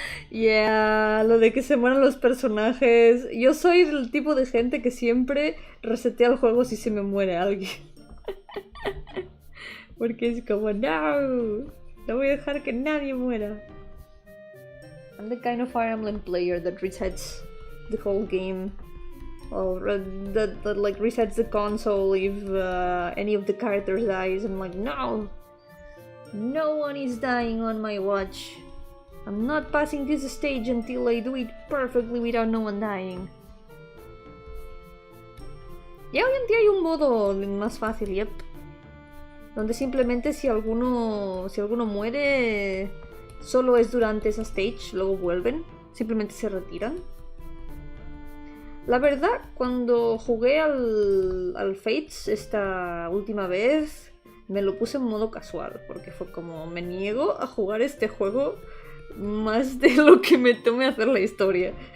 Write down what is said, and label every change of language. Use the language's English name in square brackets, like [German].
[Spanish] Yeah, lo de que se mueran los personajes. Yo soy el tipo de gente que siempre resetea el juego si se me muere alguien. Porque es como, no voy a dejar que nadie muera. [English] I'm the kind of Fire Emblem player that resets the whole game, or that like resets the console if any of the characters dies. I'm like, no one is dying on my watch. I'm not passing this stage until I do it perfectly without no one dying. [Spanish] Ya hoy en día hay un modo más fácil, yep, donde simplemente si alguno muere, solo es durante esa stage, luego vuelven, simplemente se retiran. La verdad, cuando jugué al Fates esta última vez, me lo puse en modo casual, porque fue como, me niego a jugar este juego más de lo que me tome hacer la historia.